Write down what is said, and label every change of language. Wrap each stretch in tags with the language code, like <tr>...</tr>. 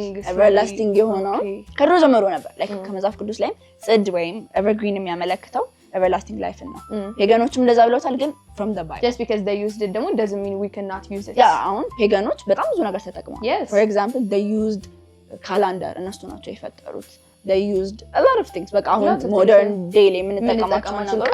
<am>everlasting የሆነው ከድሮ ጀምሮ ነበር like ከመጽሐፍ ቅዱስ ላይ ጽድ ወይም evergreen የሚያመለክተው everlasting life ነው ፔጋኖችም እንደዛ ብለውታል ግን</am> <en>from the Bible just because they used it doesn't mean we cannot use it</en> <am>አሁን ፔጋኖች በጣም ብዙ ነገር ተጠቅመዋል</am> <en>for example they used calendar</en> <am>እነሱ ናቸው የፈጠሩት</am> <en>they used a lot of things</en> <am>በቃ አሁን modern day ላይ የምንጠቀማቸው ነገሮች</am>